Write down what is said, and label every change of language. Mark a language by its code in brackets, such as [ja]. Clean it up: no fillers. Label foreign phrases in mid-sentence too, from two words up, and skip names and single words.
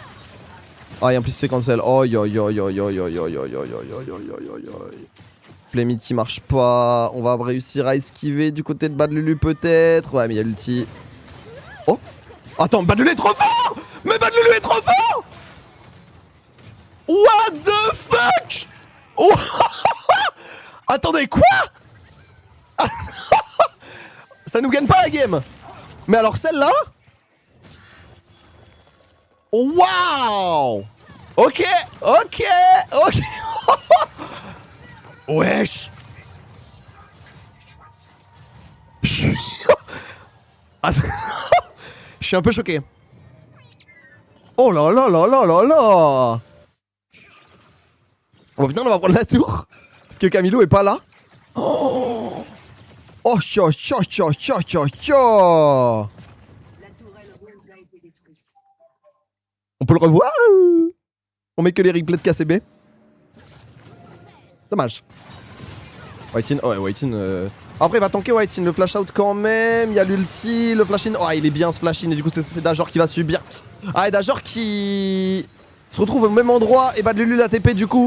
[fr] Ah et en plus il se fait cancel. Oh yo yo yo yo yo yo yo yo yo yo yo yo yo. Playmid qui marche pas. On va réussir à esquiver du côté de Bad Lulu peut-être. Ouais mais il y a l'ulti. Oh. Attends, Bad Lulu est trop fort. Mais Bad Lulu est trop fort. [en] What the fuck. [fr] Oh. Attendez quoi. Ça nous gagne pas la game. Mais alors celle-là. Waouh. Ok, ok, ok. Wesh. Je suis un peu choqué. Oh là là là là là là. Bon putain on va prendre la tour. Parce que Camilo est pas là. Oh. Oh cha cha cha cha cha cha. On peut le revoir. On met que les replays de KCB. Dommage. White-in, oh ouais, White-in. Après il va tanker White-in, le flash out quand même. Il y a l'ulti, le flash-in. Oh il est bien ce flash-in et du coup c'est Dajor qui va subir. Ah et Dajor qui se retrouve au même endroit et Bad Lulu la TP du coup.